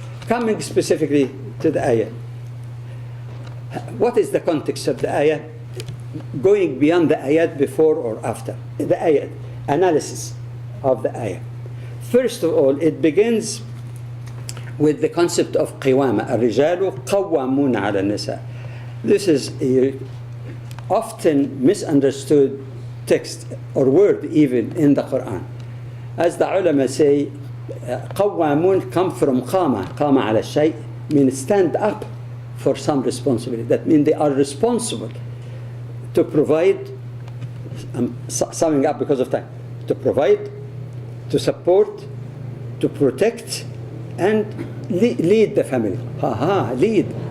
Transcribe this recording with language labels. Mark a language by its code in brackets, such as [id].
[en] Coming specifically to the ayah. What is the context of the ayah? Going beyond the ayat before or after. The ayat, analysis of the ayah. First of all, it begins with the concept of qiwama. [ar] الرجال قوامون على النساء. [en] This is a often misunderstood text or word even in the Quran. As the ulama say, قوامون come from [ar] قام على الشيء, [en] means stand up for some responsibility. That means they are responsible to provide, I'm summing up because of time, to provide, to support, to protect, and lead the family. Lead.